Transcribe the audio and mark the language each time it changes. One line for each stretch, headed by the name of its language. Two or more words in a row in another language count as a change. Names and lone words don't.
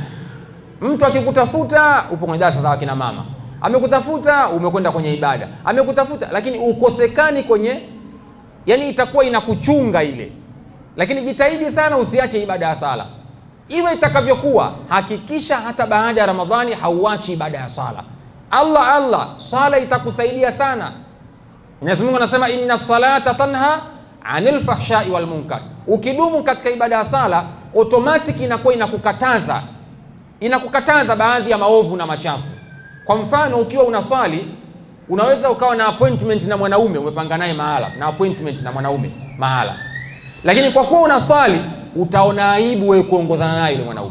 Swahili: Mtu akikutafuta upo kwenye darasa za wakina mama, amekutafuta umekwenda kwenye ibada, amekutafuta lakini ukosekani kwenye, yani itakuwa inakuchunga ile. Lakini jitahidi sana usiache ibada ya sala. Iwe itakavyokuwa, hakikisha hata baada ya Ramadhani hauachi ibada ya sala. Allah, sala itakusaidia sana. Mwenyezi Mungu anasema
Arabic: إن الصلاة تنهى عن الفحشاء والمنكر.
Swahili: Ukidumu katika ibada ya sala, automatic inakuwa inakukataza baadhi ya maovu na machafu. Kwa mfano, ukiwa unaswali, unaweza ukawa na appointment na mwanaume, umepanga naye mahala, na appointment na mwanaume mahala. Lakini kwa kuwa unaswali, utaona aibu wewe kuongozana naye yule mwanaume.